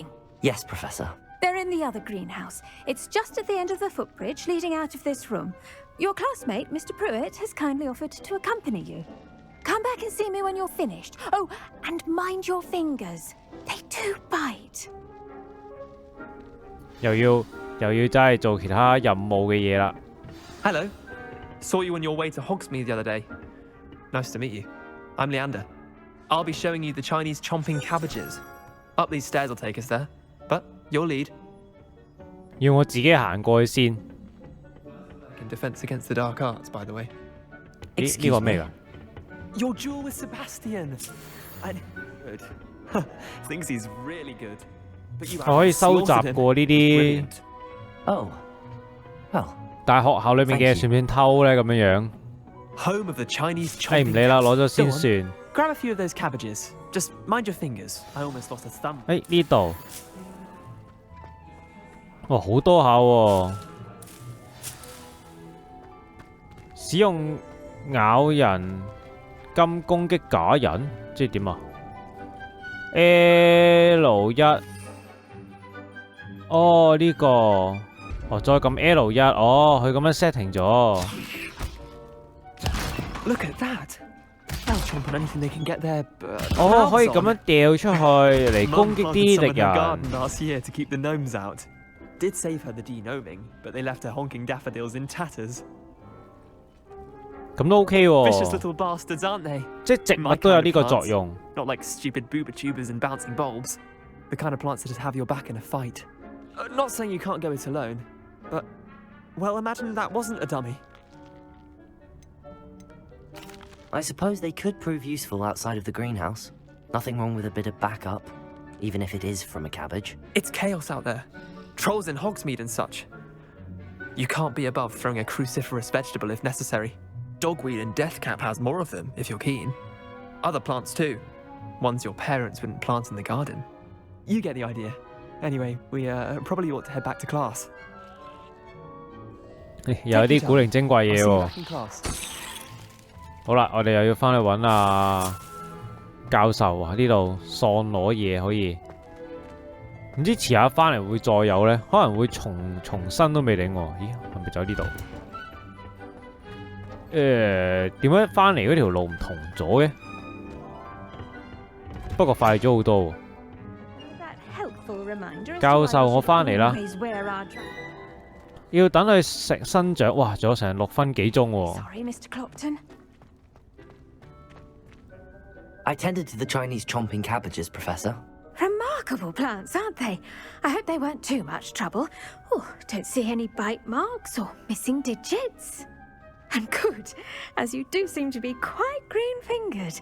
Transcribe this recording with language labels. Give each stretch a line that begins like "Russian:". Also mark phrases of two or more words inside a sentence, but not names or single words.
English: Yes, Professor. They're in the other greenhouse. It's just at the end of the footbridge leading out of this room. Your classmate, Mr. Pruitt, has kindly offered to accompany you. Come back and see me when you're finished. Oh, and mind your fingers. They do bite.
Cantonese: 又要真係做其他任務嘅嘢啦。
English: Hello. Saw you on your way to Hogsmeade the other day. Nice to meet you. I'm Leander. I'll be showing you the Chinese chomping cabbages. Up these stairs will take us there. But you'll lead.
Cantonese: 要我自己行過去先。
English: In defense against the dark arts, by the way.
Cantonese: 呢個咩㗎？
English: Your duel with Sebastian. Good. Thinks he's really good.
Cantonese: 我可以收集過呢啲。
English: Oh. Well.
Cantonese: 但係學校裏面嘅算唔算偷咧？咁樣樣。
English: Home of the Chinese chomping.
Cantonese: 唔理啦，攞咗先算。
English: Grab a few of those cabbages. Just mind your fingers. I almost lost a thumb.
Cantonese: 呢度。哇，好多下喎！使用咬人金攻擊假人，即係點啊 ？L1。哦，呢個哦，再撳 L1，哦，佢咁樣 setting 咗。
English: Look at that! They'll chomp on anything they can get their
Cantonese: 哦，可以咁樣掉出去嚟攻擊啲敵人。
English: Last year to keep the gnomes out. Did save her the de-gnoming, but they left her honking daffodils in tatters.
Cantonese: 咁都 OK 喎。
English: Vicious little bastards, aren't they?
Cantonese: 即係植物都有呢個作用。
English: Not like stupid booba tubers and bouncing bulbs. The kind of plants that have your back in a fight. Not saying you can't go it alone, but well, imagine that wasn't a dummy. I suppose they could prove useful outside of the greenhouse. Nothing wrong with a bit of backup, even if it is from a cabbage. It's chaos out there. Trolls in Hogsmeade and such. You can't be above throwing a cruciferous vegetable if necessary. Dogweed and deathcap has more of them, if you're keen. Other plants too. Ones your parents wouldn't plant in the garden. You get the idea. Anyway, we probably ought to head back to class.
Cantonese: 有啲古靈精怪嘢喎。好啦，我哋又要翻去揾教授啊！呢度喪攞嘢可以，唔知遲下翻嚟會再有呢？可能會重新都未定喎。咦，係咪走呢度？點解翻嚟嗰條路唔同咗嘅？不過快咗好多喎。教授，我翻嚟啦。要等佢生長，哇！仲有成6分幾鐘喎。
English: I tended to the Chinese chomping cabbages, Professor. Remarkable plants, aren't they? I hope they weren't too much trouble. Oh, don't see any bite marks or missing digits. And good, as you do seem to be quite green-fingered.